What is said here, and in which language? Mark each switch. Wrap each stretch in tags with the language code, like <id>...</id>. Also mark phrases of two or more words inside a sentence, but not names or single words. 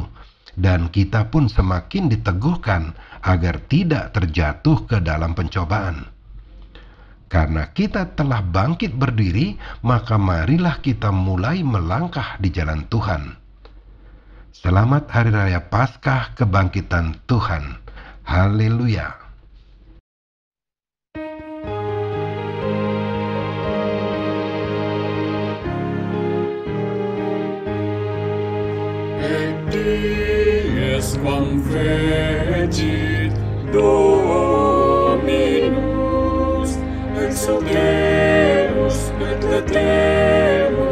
<id>Dan kita pun semakin diteguhkan agar tidak terjatuh ke dalam pencobaan. Karena kita telah bangkit berdiri, maka marilah kita mulai melangkah di jalan Tuhan. Selamat Hari Raya Paskah Kebangkitan Tuhan. Haleluya.</id> <la>Et dies quam fecit Dominus, exsultemus et latemus</la>